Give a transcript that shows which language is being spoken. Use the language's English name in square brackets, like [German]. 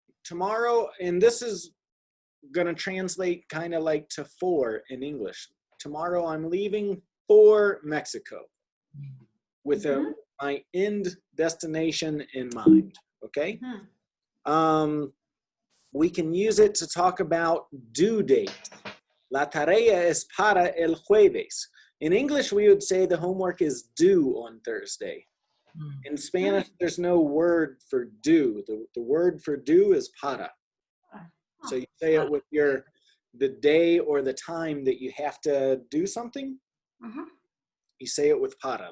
[English] Tomorrow, and this is going to translate kind of like to for in English. Tomorrow I'm leaving for Mexico with my end destination in mind, okay? We can use it to talk about due date. [Spanish] La tarea es para el jueves. [English] In English, we would say the homework is due on Thursday. In Spanish, there's no word for due. The word for due is para. So you say it with the day or the time that you have to do something. You say it with para.